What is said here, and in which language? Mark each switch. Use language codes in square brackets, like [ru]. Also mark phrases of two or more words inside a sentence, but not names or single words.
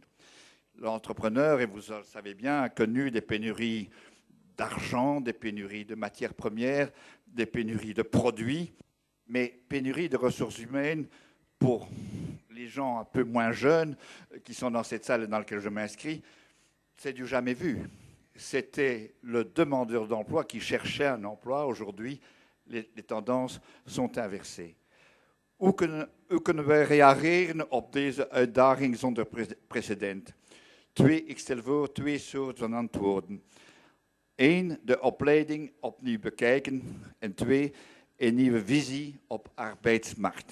[fr] L'entrepreneur, et vous le savez bien, a connu des pénuries d'argent, des pénuries de matières premières, des pénuries de produits, mais pénurie de ressources humaines pour les gens un peu moins jeunes qui sont dans cette salle dans laquelle je m'inscris, c'est du jamais vu. C'était le demandeur d'emploi qui cherchait un emploi. Aujourd'hui, les tendances sont inversées. [nl] Hoe kunnen wij reageren op deze uitdaging zonder precedent? Ik stel voor twee soorten van antwoorden. 1, de opleiding opnieuw bekijken. En 2, een nieuwe visie op arbeidsmarkt.